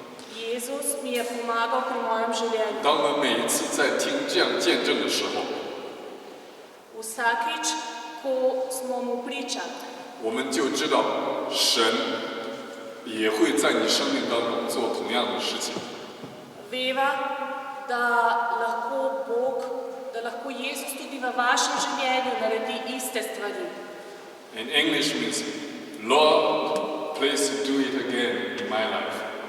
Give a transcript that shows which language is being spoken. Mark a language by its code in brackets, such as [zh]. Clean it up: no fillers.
[sl] Jezus mi je pomagal pri mojem življenju. [zh] 当我们每一次在听这样见证的时候， [sl] Vsakič, ko smo mu priča, [zh] 我们就知道神也会在你生命当中做同样的事情。 [sl] veva, da lahko Jezus tudi v vašem življenju naredi iste stvari. [en] In English means, Lord, please do it again in my life.